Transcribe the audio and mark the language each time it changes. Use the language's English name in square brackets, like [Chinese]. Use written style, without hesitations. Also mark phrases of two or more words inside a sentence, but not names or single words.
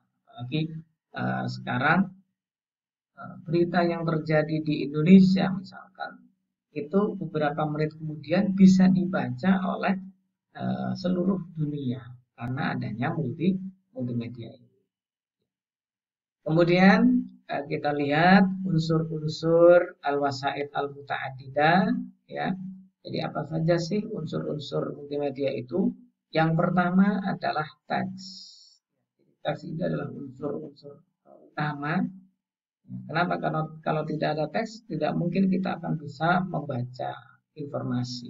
[Indonesian] Apalagi sekarang berita yang terjadi di Indonesia misalkan itu beberapa menit kemudian bisa dibaca oleh seluruh dunia karena adanya multimedia ini. Kemudian kita lihat unsur-unsur [Arabic] الوسائط المتعددة, [Indonesian] ya. Jadi apa saja sih unsur-unsur multimedia itu? Yang pertama adalah teks. Teks itu adalah unsur-unsur utama. Kenapa? Karena kalau tidak ada teks, tidak mungkin kita akan bisa membaca informasi.